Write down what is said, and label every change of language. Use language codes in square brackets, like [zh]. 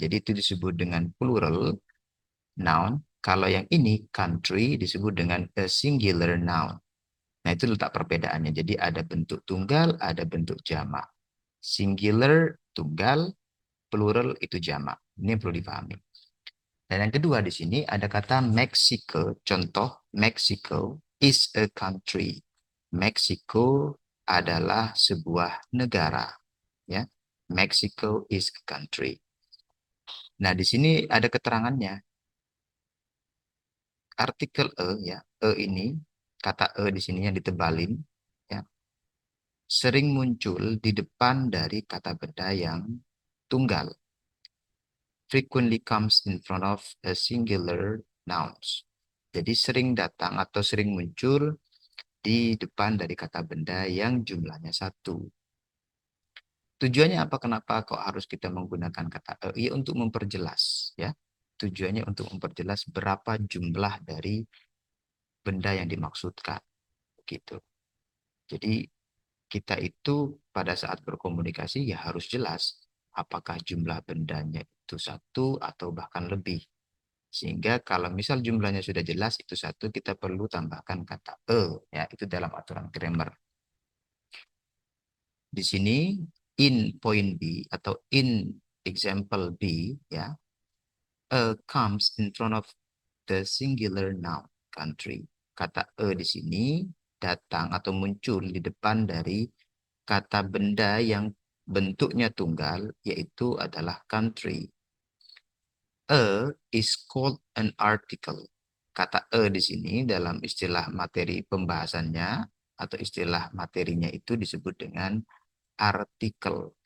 [id] Jadi itu disebut dengan plural noun. Kalau yang ini country disebut dengan a singular noun. Nah, itu letak perbedaannya. Jadi ada bentuk tunggal, ada bentuk jamak. Singular tunggal, plural itu jamak. Ini yang perlu dipahami. Dan yang kedua di sini ada kata Mexico. [en] Contoh, Mexico is a country. [id] Mexico adalah sebuah negara. Ya, [en] Mexico is a country. [id] Nah, di sini ada keterangannya. Artikel e, ya, e ini, kata e di sini yang ditebalin, ya, sering muncul di depan dari kata benda yang tunggal. [en] Frequently comes in front of a singular nouns. [id] Jadi sering datang atau sering muncul di depan dari kata benda yang jumlahnya satu. Tujuannya apa? Kenapa kok harus kita menggunakan kata e? Ya, untuk memperjelas, ya. Tujuannya untuk memperjelas berapa jumlah dari benda yang dimaksudkan, gitu. Jadi kita itu pada saat berkomunikasi ya harus jelas apakah jumlah bendanya itu satu atau bahkan lebih. Sehingga kalau misal jumlahnya sudah jelas itu satu, kita perlu tambahkan kata e, ya, itu dalam aturan grammar. Di sini [en] in point B atau in example B, ya, comes in front of the singular noun country. [id] Kata e di sini datang atau muncul di depan dari kata benda yang bentuknya tunggal, yaitu adalah country. [en] A is called an article. [id] Kata e di sini dalam istilah materi pembahasannya atau istilah materinya itu disebut dengan artikel.